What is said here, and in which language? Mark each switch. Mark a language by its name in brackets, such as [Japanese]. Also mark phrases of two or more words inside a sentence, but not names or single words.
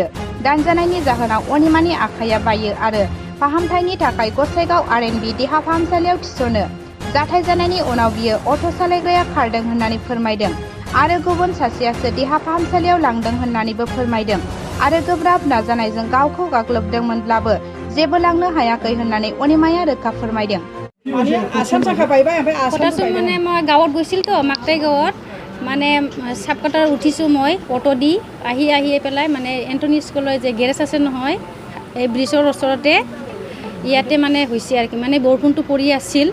[Bodo] दानजानायनि जाहोनाव अनिमानि आखाइया बायो आरो फाहामथायनि थाखाय गसाइगाव आर.एन.बि देहा फाहामसालियाव थिसनो। जाथाय जानायनि उनाव बियो अट' सालायग्राया खारदों होननानै फोरमायदों आरो गुबुन सासेयासो देहा फाहामसालियाव लांदों होननानैबो फोरमायदों आरो गोब्राब नाजानायजों गावखौ गाग्लोबदोंमोनब्लाबो जेबो लांनो हायाखै होननानै अनिमाया रोखा फोरमायदों। [Assamese] মানে মই গাঁৱত গৈছিলতো মাকটাই গাঁৱত মানে সাবকাটাৰ উঠিছোঁ মই অটো দি আহি পেলাই মানে এণ্টনি স্কুলৰ যে গেৰেজ আছে নহয় এই ব্ৰিজৰ ওচৰতে ইয়াতে মানে হৈছে আৰু কি মানে বৰষুণটো পৰি আছিল।